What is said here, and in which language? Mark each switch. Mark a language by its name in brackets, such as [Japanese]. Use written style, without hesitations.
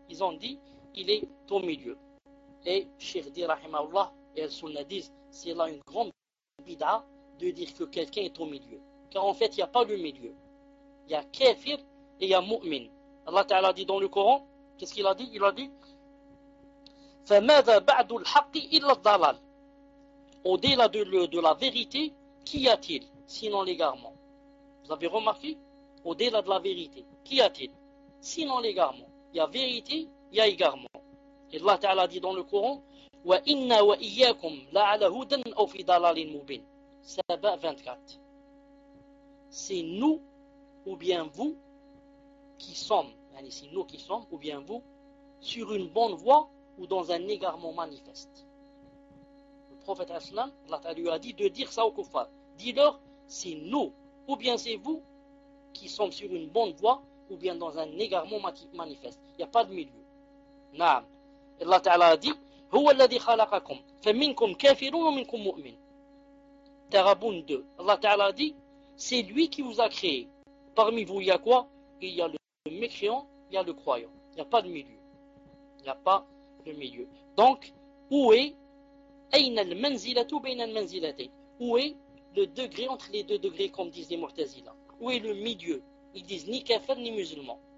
[French] Ils ont dit, il est au milieu. Et Cheikh dit, rahimahullah, et Al-Sunna disent, c'est là une grande bida. De dire que quelqu'un est au milieu. Car en fait, il n'y a pas le milieu. Il y a kafir et il y a mu'min. Allah Ta'ala dit dans le Coran, qu'est-ce qu'il a dit? Il a dit, [Arabic] فَمَاذَا بَعْدُ الْحَقِّ إِلَّا الضَّلَالِ. [French] Au-delà de la vérité, qu'y a-t-il sinon l'égarement? Vous avez remarqué? Au-delà de la vérité, qu'y a-t-il sinon l'égarement? Il y a vérité, il y a égarement. Et Allah Ta'ala dit dans le Coran, [Arabic] وَإِنَّا وَإِيَّاكُمْ لَعَلَى هُدًى أَوْ فِي ضَلَالٍ مُبِينٍ. [French] Saba 24. C'est nous ou bien vous qui sommes, yani c'est nous qui sommes ou bien vous, sur une bonne voie ou dans un égarement manifeste. Le prophète Aslam, Allah Ta'ala lui a dit de dire ça au kuffar. Dis-leur, c'est nous ou bien c'est vous qui sommes sur une bonne voie ou bien dans un égarement manifeste. Il n'y a pas de milieu. Naam. Allah Ta'ala a dit, [Arabic] هو الذي خلقكم فمنكم كافر ومنكم مؤمن. [French] Taraboun 2. Allah Ta'ala dit, c'est lui qui vous a créé. Parmi vous, il y a quoi? Il y a le mécréant, il y a le croyant. Il n'y a pas de milieu. Il n'y a pas de milieu. Donc, où est Aïn al-manzilatu bayn al-manzilatayn? Où est le degré entre les deux degrés, comme disent les Mu'tazila? Où est le milieu? Ils disent ni kafir ni musulman.